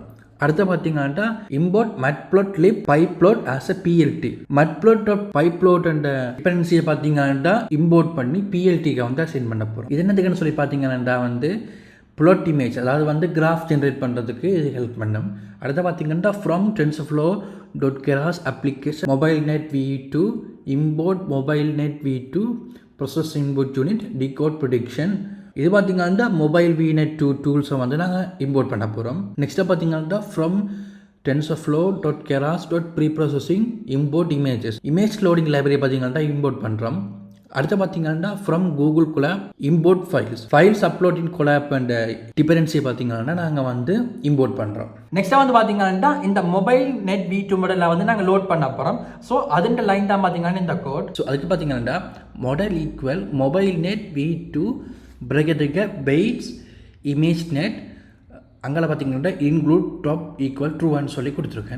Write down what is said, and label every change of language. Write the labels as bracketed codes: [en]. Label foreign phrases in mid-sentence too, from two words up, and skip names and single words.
[ta] அடுத்து பார்த்தீங்கன்னா [en] import matplotlib pyplot as a PLT. matplotlib and dependency [ta] பார்த்தீங்கன்னா இம்போர்ட் பண்ணி PLTக்கு வந்து அசைன் பண்ண போகிறோம். இது என்னதுக்குன்னு சொல்லி பார்த்தீங்கன்னா வந்து [en] plot image, [ta] அதாவது வந்து [en] graph generate [ta] பண்ணுறதுக்கு இது ஹெல்ப் பண்ணும். அடுத்து பார்த்தீங்கன்னா [en] from tensorflow.keras application mobile net V2 import mobile net V2 process input unit decode prediction. [ta] இது பார்த்தீங்கன்னா [en] mobile VNet 2 tools [ta] வந்து நாங்கள் இம்போர்ட் பண்ண போகிறோம். நெக்ஸ்ட்டாக பார்த்தீங்கன்னா [en] from tensorflow.keras.preprocessing import images, image loading library [ta] பார்த்தீங்கன்னா இம்போர்ட் பண்ணுறோம். அடுத்து பார்த்தீங்கன்னா [en] from Google Colab import files upload in Colab and dependency [ta] பார்த்தீங்கன்னா நாங்கள் வந்து இம்போர்ட் பண்ணுறோம். நெக்ஸ்ட்டாக வந்து பார்த்தீங்கன்னா இந்த [en] mobile net V2 model [ta] வந்து நாங்கள் லோட் பண்ண போகிறோம். ஸோ அதுன்ற லைன் தான் பார்த்தீங்கன்னா இந்த கோட். ஸோ அதுக்கு பார்த்தீங்கன்னா [en] model equal mobile net V2 bracket weights image net, [ta] அங்கே பார்த்தீங்கன்னா [en] include top equal true [ta] சொல்லி கொடுத்துருக்கேன்.